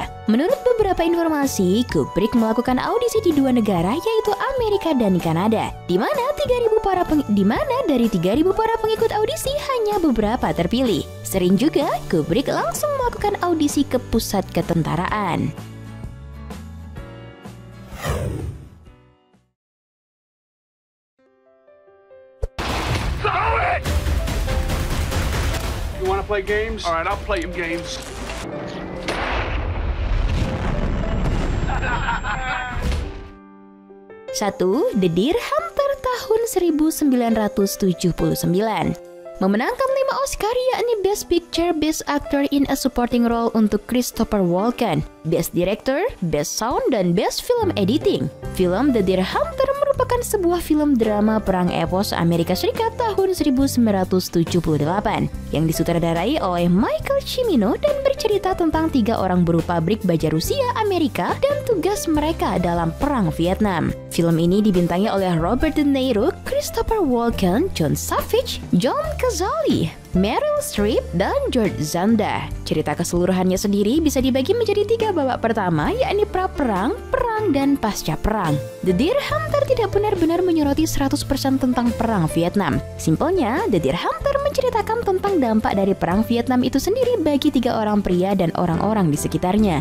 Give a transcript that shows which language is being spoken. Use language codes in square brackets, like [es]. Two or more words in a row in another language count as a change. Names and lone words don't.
[id] Menurut beberapa informasi, Kubrick melakukan audisi di 2 negara yaitu Amerika dan Kanada, di mana dari 3.000 para pengikut audisi hanya beberapa terpilih. Sering juga Kubrick langsung melakukan audisi ke pusat ketentaraan. [en] You want to play games? All right, I'll play some games. [id] Satu, The Deer Hunter tahun 1979. Memenangkan 5 Oscar yakni Best Picture, Best Actor in a Supporting Role untuk Christopher Walken, Best Director, Best Sound, dan Best Film Editing. Film The Deer Hunter merupakan sebuah film drama perang epos Amerika Serikat tahun 1978 yang disutradarai oleh Michael Cimino dan bercerita tentang 3 orang buruh pabrik baja Rusia Amerika dan tugas mereka dalam Perang Vietnam. Film ini dibintangi oleh Robert De Niro, Christopher Walken, John Savage, John Cazale, Meryl Streep, dan George Zanda. Cerita keseluruhannya sendiri bisa dibagi menjadi 3 babak pertama, yakni pra-perang, perang, dan pasca perang. The Deer Hunter tidak benar-benar menyoroti 100% tentang perang Vietnam. Simpelnya, The Deer Hunter menceritakan tentang dampak dari perang Vietnam itu sendiri bagi 3 orang pria dan orang-orang di sekitarnya.